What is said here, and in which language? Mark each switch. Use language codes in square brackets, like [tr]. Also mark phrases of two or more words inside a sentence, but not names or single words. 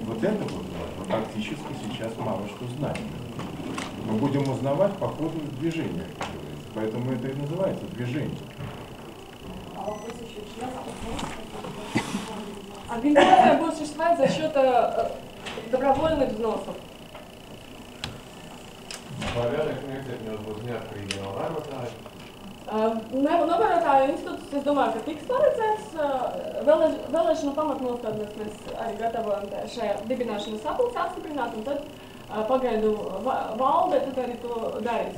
[ru] Вот это вот мы практически сейчас мало что знаем. Мы будем узнавать по ходу движения, как говорится. Поэтому это и называется движение. Организация будет существовать за счет добровольных взносов. [lv] Pārējais iniciatīvas būs neatkarīgi no vērotāju. Novērotāju institūts, es domāju, ka tiks paredzēts. Vēlēšanu pamatnostādnes mēs arī gatavojam šajā dibināšanas sapulcē apstiprināt, un tad pagaidu valde tad arī to darīs.